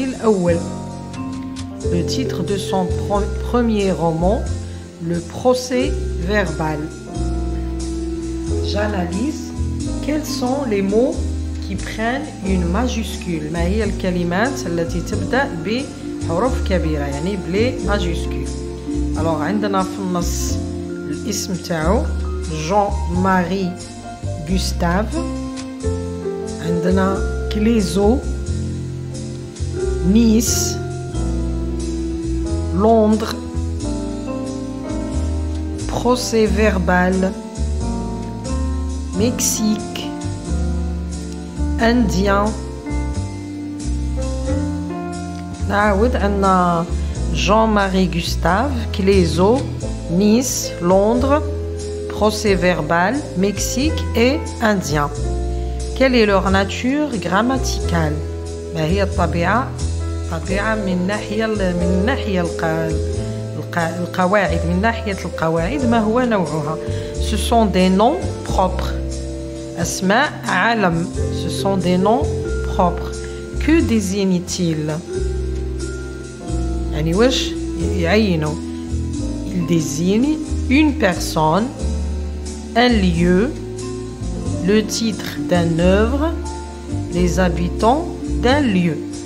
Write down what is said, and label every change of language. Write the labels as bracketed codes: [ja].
[fr] Le titre de son premier roman, Le Procès-verbal. J'analyse quels sont les mots qui prennent une majuscule. [ar] ما هي الكلمات التي تبدأ بحروف كبيرة يعني بلي majuscule. Alors عندنا في النص الاسم تاعو Jean-Marie Gustave. عندنا Clésio, Nice, Londres, Procès-verbal, Mexique, Indien. نعاود عندنا Jean-Marie Gustave, Clésio, Nice, Londres, Procès-verbal, Mexique et Indien. [fr] Quelle est leur nature grammaticale? [ar] ما هي الطبيعة من ناحية القواعد من ناحية القواعد ما هو نوعها. [fr] Ce sont des noms propres. [ar] أسماء علم. [fr] Ce sont des noms propres. Que désigne-t-il? [ar] يعني واش يعينوا؟ [fr] Il désigne une personne, un lieu, le titre d'une œuvre, les habitants d'un lieu.